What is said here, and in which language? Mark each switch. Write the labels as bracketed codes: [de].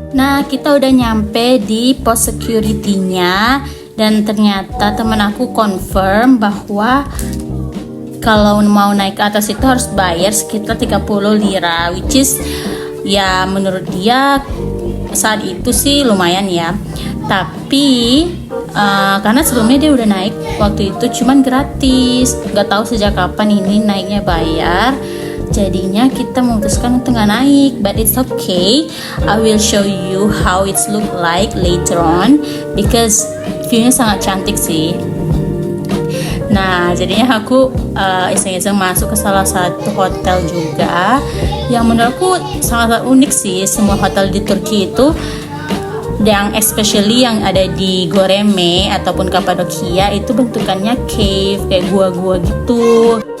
[id] Nah, kita udah nyampe di pos security-nya, dan ternyata temen aku confirm bahwa kalau mau naik ke atas itu harus bayar sekitar 30 lira, [en] which is [id] ya menurut dia saat itu sih lumayan ya. Tapi karena sebelumnya dia udah naik waktu itu cuman gratis, nggak tahu sejak kapan ini naiknya bayar. Jadinya kita memutuskan untuk nggak naik, [en] but it's okay. I will show you how it's look like later on because [id] viewnya sangat cantik sih. Nah, jadinya aku iseng-iseng masuk ke salah satu hotel juga yang menurutku sangat unik sih. Semua hotel di Turki itu, yang especially yang ada di Goreme ataupun Kapadokia itu bentukannya cave, kayak gua-gua gitu.